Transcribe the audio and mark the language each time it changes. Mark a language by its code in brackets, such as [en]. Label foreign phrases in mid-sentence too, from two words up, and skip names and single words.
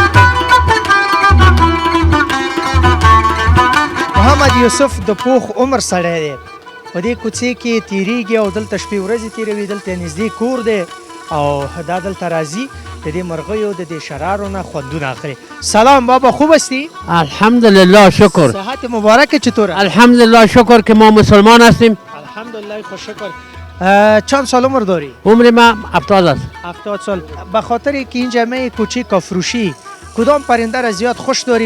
[ps] محمد یوسف د پوخ عمر سړی دی. په دې کوڅې کې تیریږي او دلته شپې ورځې تیروي. دلته نږدې کور دی او دا دلته راځي د دې مرغیو د دې شرارو نه خوندونه اخلي. [fa] سلام بابا، خوب هستی؟ الحمدلله شکر. صحت مبارک چطوره؟ الحمدلله شکر که ما مسلمان هستیم. الحمدلله خوش شکر. چند سال عمر داری؟ عمر ما 70 است. 70 سال. به خاطر که اینجا می کوچیک فروشی کدام پرنده را زیاد خوش داری؟